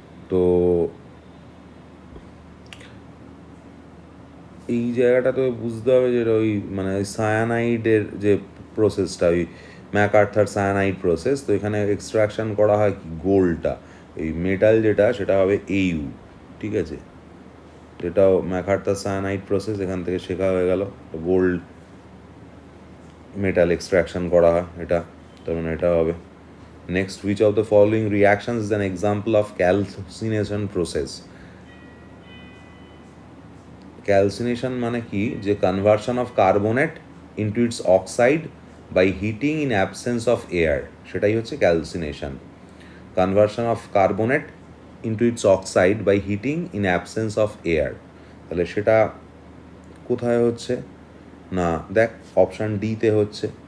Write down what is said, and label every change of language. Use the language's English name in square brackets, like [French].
[Bangla] তো এই জায়গাটা তো বুঝতে হবে যে ওই মানে ওই সায়ানাইডের যে প্রসেসটা, ওই ম্যাকআর্থার সায়ানাইড প্রসেস, তো এখানে এক্সট্রাকশন করা হয় কি গোল্ডটা, এই মেটাল যেটা সেটা হবে AU, ঠিক আছে, এটাও ম্যাকআর্থার সায়ানাইড প্রসেস, এখান থেকে শেখা হয়ে গেল। গোল্ড মেটাল এক্সট্রাকশন করা হয় এটা, তার মানে এটা হবে। [English] Next, which of the following reactions is an example of calcination process? [Bangla] Calcination মানে কি, যে [English] conversion of carbonate into its oxide by heating in absence of air, [Bangla] সেটাই হচ্ছে calcination. [English] conversion of carbonate into its oxide by heating in absence of air, [Bangla] তাহলে সেটা কোথায় হচ্ছে না, দেখ অপশান ডিতে হচ্ছে।